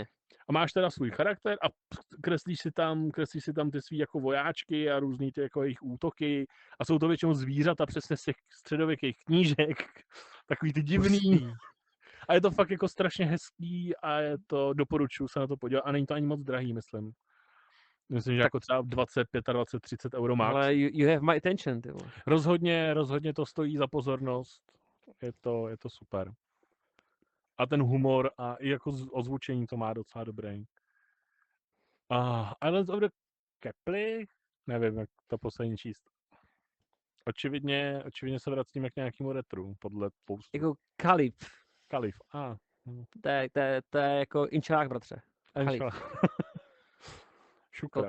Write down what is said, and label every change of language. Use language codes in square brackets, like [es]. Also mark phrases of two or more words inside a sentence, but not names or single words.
[cs] A máš teda svůj charakter a kreslíš si tam ty svý jako vojáčky a různý ty jako jejich útoky a jsou to většinou zvířata přesně z těch středověkých knížek, takový ty divný. A je to fakt jako strašně hezký a doporučuji se na to podívat a není to ani moc drahý, myslím. Myslím, že tak, jako třeba 20, 25, 30 euro max. [en] Ale you have my attention, [cs] ty vole. Rozhodně to stojí za pozornost. Je to super. A ten humor a i jako ozvučení to má docela dobrý. Islands of the Kepli? Nevím, jak to poslední číst. Očividně se vracíme k nějakému retru, podle postu. Jako Kalif. To je jako inčelák, bratře. Šukra.